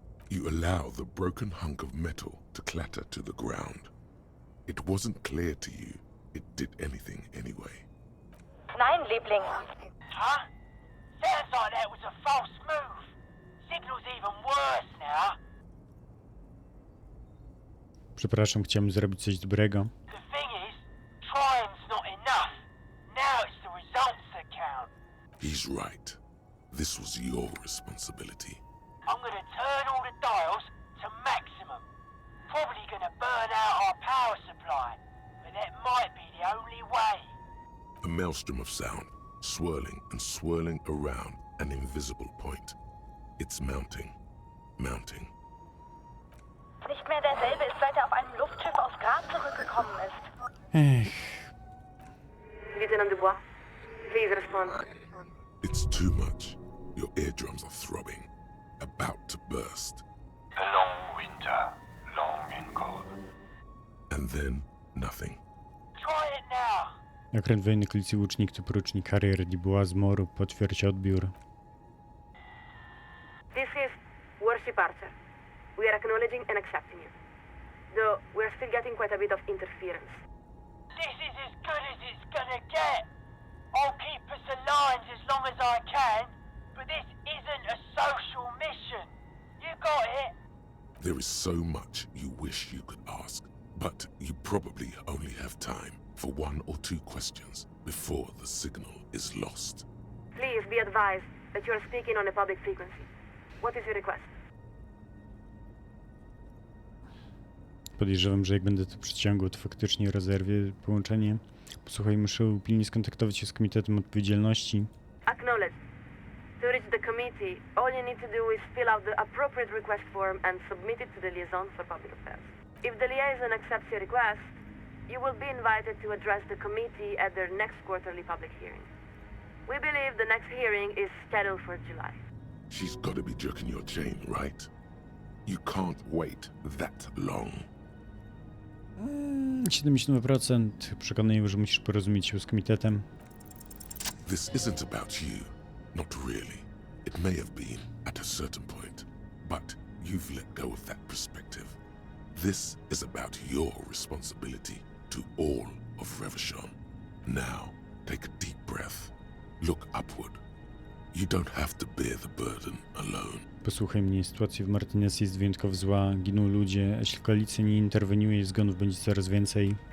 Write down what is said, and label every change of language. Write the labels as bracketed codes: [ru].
[en] You allow the broken hunk of metal to clatter to the ground. It wasn't clear to you it did anything anyway. [de] Nein, Liebling. [en] Huh? Sounds like that was a false move. Signal's even worse now. [pl] Przepraszam, chciałem zrobić coś dobrego. [en] The thing is, trying's not enough. Now it's the results that count. He's right. This was your responsibility. I'm gonna turn all the dials to maximum. Probably gonna burn out our power supply, but that might be the only way. A maelstrom of sound, swirling and swirling around an invisible point. It's mounting, mounting. [de] Nicht mehr derselbe ist, seit er auf einem Luftschiff aus Grab zurückgekommen ist. Ech, [en] Lieutenant Dubois, please respond. It's too much. Your eardrums are throbbing, about to burst. A long winter, long and cold. And then nothing. Try it now. [pl] okręt wojenny Klicji Łucznik to porucznik Harrier Dubois z Moru. Potwierdź odbiór. [en] This is Warship Archer. We are acknowledging and accepting you. Though we're still getting quite a bit of interference. This is as good as it's gonna get. I'll keep us aligned as long as I can, but this isn't a social mission. You got it? There is so much you wish you could ask, but you probably only have time for 1 or 2 questions before the signal is lost. Please be advised that you are speaking on a public frequency. What is your request? [pl] Podejrzewam, że jak będę to przyciągał, to faktycznie rozerwie połączenie. Posłuchaj, muszę pilnie skontaktować się z Komitetem Odpowiedzialności. [en] Acknowledge. To reach the committee, all you need to do is fill out the appropriate request form and submit it to the liaison for public affairs. If the liaison accepts your request, you will be invited to address the committee at their next quarterly public hearing. We believe the next hearing is scheduled for July. She's got to be jerking your chain, right? You can't wait that long. [pl] 72% przekonuję, że musisz porozumieć się z komitetem. [en] This isn't about you. Not really. It may have been at a certain point, but you've let go of that perspective. This is about your responsibility to all of Revachon. Now, take a deep breath. Look upward. You don't have to bear the burden alone. [pl] Posłuchaj mnie, sytuacja w Martinez jest wyjątkowo zła, giną ludzie, a jeśli koalicja nie interweniuje, zgonów będzie coraz więcej.